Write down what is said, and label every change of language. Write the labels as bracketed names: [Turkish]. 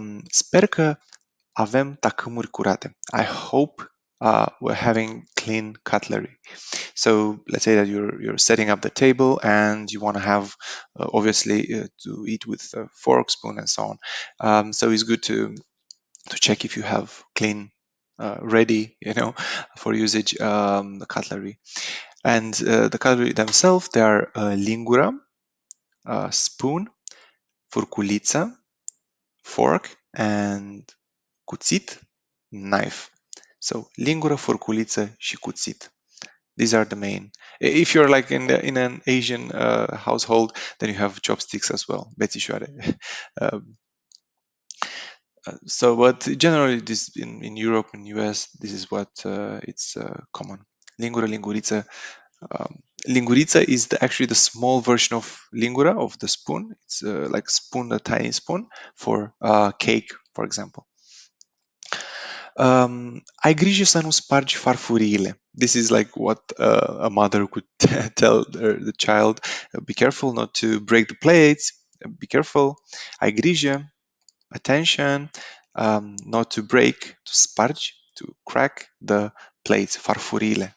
[Romanian] Sper că avem tacâmuri curate. [English] I hope we're having clean cutlery. So let's say that you're setting up the table and you want to have, obviously, to eat with a fork, spoon, and so on. So it's good to check if you have clean, ready, for usage, the cutlery. And the cutlery themselves, they are lingură, spoon, furculiță, fork, and cuțit, knife. [Romanian] So, lingură, furculiță și cuțit. [English] These are the main. If you're like in an Asian household, then you have chopsticks as well. Bețișoare. Um, but generally, this in Europe and US, this is what it's common. Lingură, linguriță. Linguriță is actually the small version of lingura, of the spoon. It's like spoon, a tiny spoon for cake, for example. [Romanian] Ai grijă să nu spargi farfuriile. [English] This is like what a mother could tell the child. Be careful not to break the plates. Be careful. [Romanian] Ai grijă. [English] Attention. Not to break, to spargi, to crack the plates. Farfuriile.